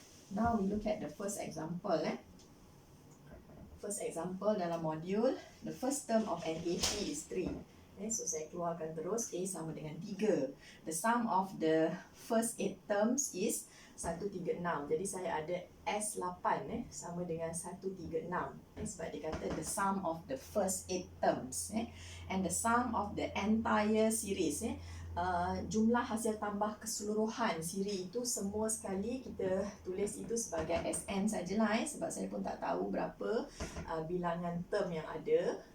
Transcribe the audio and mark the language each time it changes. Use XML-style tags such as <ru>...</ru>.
<en>Now we look at the first example. First example</en> <ms>dalam modul,</ms> <en>the first term of NAP is 3.</en> <ms>So saya keluarkan terus, A sama dengan 3.</ms> <en>The sum of the first 8 terms is 136.</en> <ms>Jadi saya ada S8 sama dengan 136. Sebab dia kata</ms> <en>the sum of the first 8 terms. And the sum of the entire series.</en> <ms>Jumlah hasil tambah keseluruhan siri itu semua sekali kita tulis itu sebagai Sn sajalah sebab saya pun tak tahu berapa bilangan term yang ada.</ms>